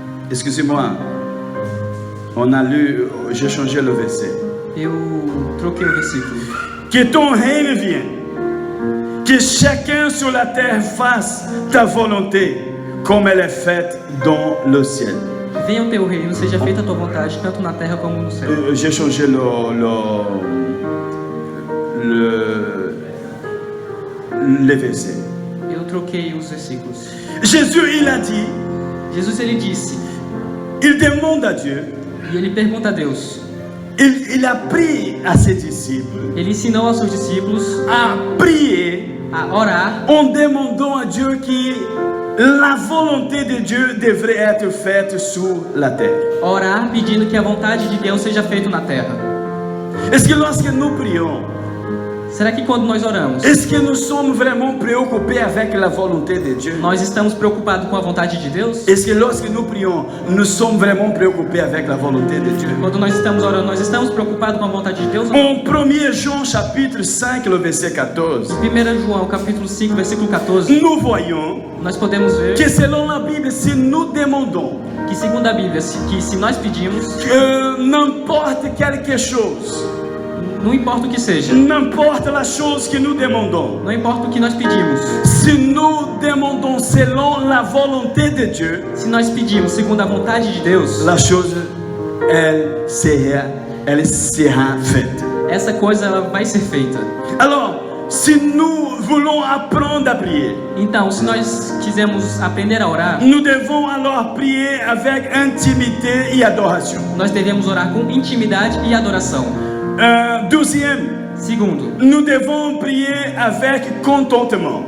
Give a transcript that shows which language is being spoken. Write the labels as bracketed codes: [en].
[fr] Excusez-moi. On a lu, j'ai changé le verset. [pt] Eu troquei o versículo. [fr] Que ton règne vienne, que chacun sur la terre fasse ta volonté, comme elle est faite dans le ciel. [pt] Venha o teu reino, seja feita a tua vontade, tanto na terra como no céu. [fr] J'ai changé le verset. [pt] Eu troquei os versículos. [fr] Jésus, il a dit, [pt] Jesus, ele disse, [fr] il demande à Dieu, [pt] e ele pergunta a Deus. [fr] il a pris à ses disciples [pt] Ele ensinou aos seus discípulos [fr] à prier [pt] a orar, [fr] en demandant à Dieu que la volonté de Dieu devrait être faite sur la terre. [pt] orar pedindo que a vontade de Deus seja feita na terra. [fr] Est-ce que lorsque nous prions, [pt] Será que quando nós oramos, [fr] est-ce que nous sommes vraiment préoccupés avec la volonté de Dieu? [pt] nós estamos preocupados com a vontade de Deus? [fr] Est-ce que lorsque nous prions, nous sommes vraiment préoccupés avec la volonté de Dieu? [pt] Quando nós estamos orando, nós estamos preocupados com a vontade de Deus? Ou não? [fr] En 1 Jean chapitre 5, le verset 14, [pt] 1 João, capítulo 5, versículo 14, [fr] nous voyons [pt] nós podemos ver [fr] que selon la Bible, si nous demandons [pt] que segundo a Bíblia, que se nós pedimos, [fr] que n'importe quelque chose, [pt] Não importa o que seja, [fr] n'importe la chose que nous demandons, [pt] não importa o que nós pedimos, [fr] si nous demandons selon la volonté de Dieu, [pt] se nós pedimos segundo a vontade de Deus, [fr] la chose, elle sera faite. [pt] essa coisa ela vai ser feita. [fr] Alors, si nous voulons apprendre à prier, [pt] Então, se nós quisermos aprender a orar, [fr] nous devons alors prier avec intimité et adoration. [pt] nós devemos orar com intimidade e adoração. [fr] Deuxième, [pt] Segundo, [fr] nous devons prier avec contentement.